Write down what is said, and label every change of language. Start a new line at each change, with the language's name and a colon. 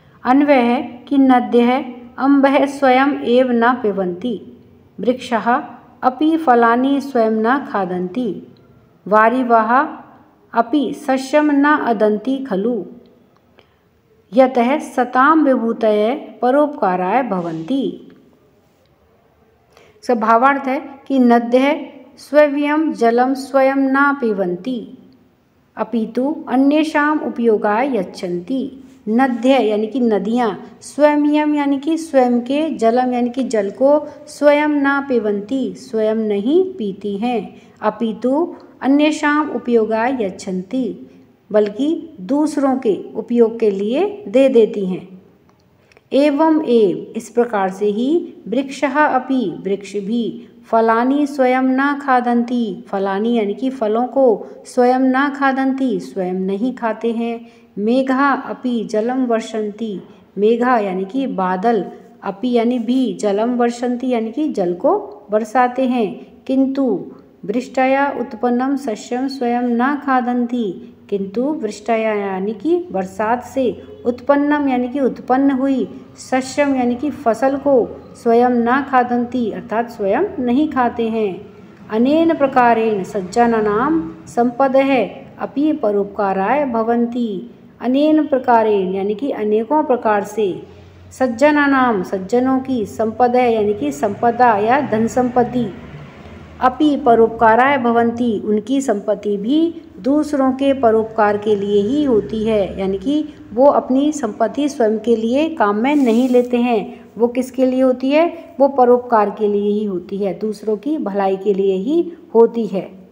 Hindi: अन्वय है कि
Sanskrit: नद्यः अम्बः स्वयं एव न पिबन्ति वृक्षः अपि फलानि स्वयं न खादन्ति वारिवाः अपि सस्यं न अदन्ति खलु यतः सतां विभूतयः परोपकाराय भवन्ति।
Hindi: भावार्थ है कि
Sanskrit: नद्यः स्वयं जलं स्वयं न पिबन्ति अपितु अन्येषाम् उपयोगाय यच्छन्ति।
Hindi: नद्य यानी कि नदियाँ, स्वयं यानी कि स्वयं के, जलम यानी कि जल को
Sanskrit: स्वयं न पिबन्ति
Hindi: स्वयं नहीं पीती हैं,
Sanskrit: अपितु अन्येषाम् उपयोगाय यच्छन्ति
Hindi: बल्कि दूसरों के उपयोग के लिए दे देती हैं।
Sanskrit: एवं एव
Hindi: इस प्रकार से ही वृक्षः अपि वृक्ष भी
Sanskrit: फलानि स्वयं न खादन्ति
Hindi: फलानि यानी कि फलों को स्वयं न खादन्ति स्वयं नहीं खाते हैं।
Sanskrit: मेघा अपि जलम वर्षन्ति
Hindi: मेघा यानी कि बादल अपि यानी भी जलम वर्षन्ति यानी कि जल को बरसाते हैं।
Sanskrit: किंतु वृष्टया उत्पन्नम सस्यम स्वयं न खादन्ति
Hindi: किंतु वृष्टया यानी कि बरसात से उत्पन्नम यानी कि उत्पन्न हुई सस्यम यानी कि फसल को स्वयं न खादन्ति अर्थात स्वयं नहीं खाते हैं।
Sanskrit: अनेन प्रकारेण सज्जनानां संपदः अपि परोपकाराय भवन्ति। अनेन प्रकारेण
Hindi: यानी कि अनेकों प्रकार से सज्जनानां सज्जनों की संपदा यानी कि संपदा या धन संपत्ति
Sanskrit: अपि परोपकाराय भवन्ति
Hindi: उनकी संपत्ति भी दूसरों के परोपकार के लिए ही होती है, यानी कि वो अपनी संपत्ति स्वयं के लिए काम में नहीं लेते हैं, वो किसके लिए होती है, वो परोपकार के लिए ही होती है, दूसरों की भलाई के लिए ही होती है।